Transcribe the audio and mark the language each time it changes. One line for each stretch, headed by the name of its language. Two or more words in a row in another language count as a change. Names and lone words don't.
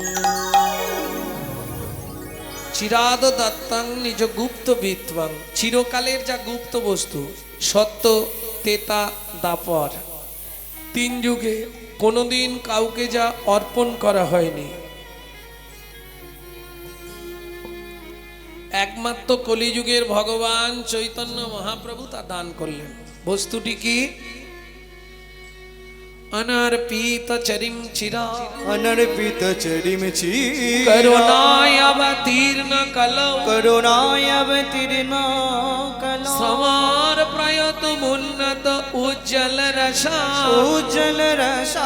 Sanskrit: চিরাদ দত্তাং নিজ গুপ্ত বিদ্বাং
Bangla: চিরকালের যা গুপ্ত বস্তু সত্য তেতা দাপর তিন যুগে কোনোদিন কাউকে যা অর্পণ করা হয়নি একমাত্র কলিযুগের ভগবান চৈতন্য মহাপ্রভু তা দান করলেন বস্তুটি কি
Sanskrit: अनर्पित चरिम चिरा अनर्पित चरिम चिरा करुणाय अवतीर्ण कलौ करुणाय अवतीर्ण कलौ समार प्रयत उन्नत उज्जवल रसा उज्जवल रसा